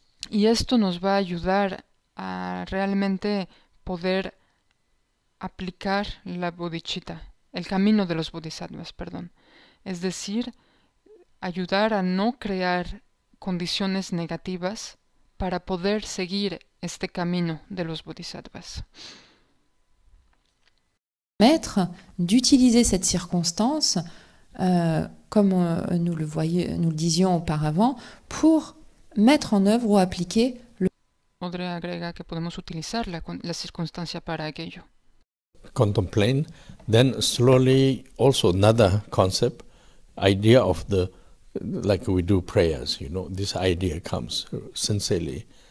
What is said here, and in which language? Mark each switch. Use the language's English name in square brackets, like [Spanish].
[Spanish] Y esto nos va a ayudar a realmente poder aplicar la bodhicitta, el camino de los bodhisattvas, es decir, ayudar a no crear condiciones negativas para poder seguir este camino de los bodhisattvas. [French] Permettre d'utiliser cette circonstance, comme nous le disions auparavant, pour mettre en œuvre ou appliquer le... [Spanish] Audrey agrega que podemos utilizar la circunstancia para aquello. [English] Contemplate, then slowly also another concept, idea of the, like we do prayers, this idea comes sincerely.